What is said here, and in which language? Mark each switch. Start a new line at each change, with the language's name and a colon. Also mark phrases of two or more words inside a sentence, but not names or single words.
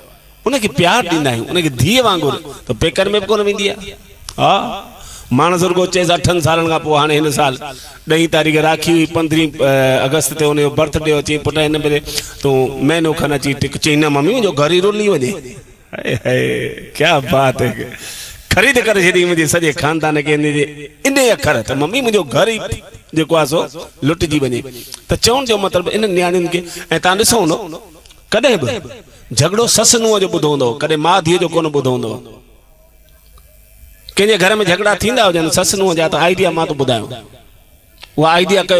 Sindhi: उनखे प्यार ॾींदा आहियूं, उनखे धीअ वांगुरु, त पेकनि में बि कोन वेंदी आहे। हा माण्हू रुगो चएसि 8 सालनि खां पोइ हाणे हिन साल 10 तारीख़ राखी हुई, 15 अगस्त ते हुनजो बर्थडे हो, चई पुट हिन भेरे तूं महीनो खनि अची टिक, चई न मम्मी मुंहिंजो घर ई रुली वञे। क्या बात है, ख़रीद करे छॾी मुंहिंजे सॼे खानदान खे इन अखर त मम्मी मुंहिंजो घर ई जेको आहे सो लुटिजी वञे। त चवण जो मतिलबु इन नियाणियुनि खे। ऐं तव्हां ॾिसो न कॾहिं बि झगड़ो ससु नुंहं जो ॿुधो हूंदो, कॾहिं माउ धीअ जो कोन ॿुधो हूंदो। कंहिंजे घर में झगड़ा थींदा हुजनि ससु नुंहं जा, त आइडिया मां थो ॿुधायां, उहा आइडिया कयो।